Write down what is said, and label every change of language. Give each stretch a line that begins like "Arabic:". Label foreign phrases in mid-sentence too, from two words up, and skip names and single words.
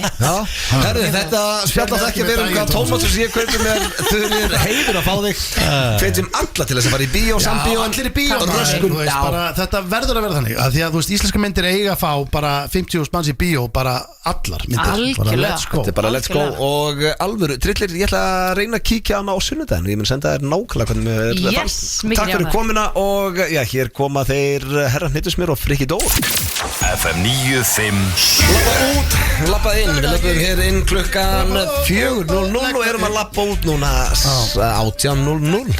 Icelandic: Herðu, þetta spjallast ekki að vera um hvað tómatsós ég kaupi mér þau er heiður að fá þig hvetjum alla til þess að fara í bíó, sambíó allir í bíó röskun þú veist, bara, þetta verður að vera þannig að því að þú veist, íslenska myndir eiga að fá bara 50 manns í bíó, bara allar myndir bara Algjörlega.
English: let's go
Icelandic: Þetta er bara
English: let's go
Icelandic: og alvöru, Trillir, ég ætla að reyna að kíkja hana á sunnudaginn og ég mun senda þér nákvæmlega hvernig mér Yes, fannst. mikið Takk fyrir ánægð. komuna og já, hér koma þeir Herra Hnittusmjör og Frikki Dór FM 957 Lappa inn, við löpum hér inn klukkan 4.00 og erum að lappa út núna 18.00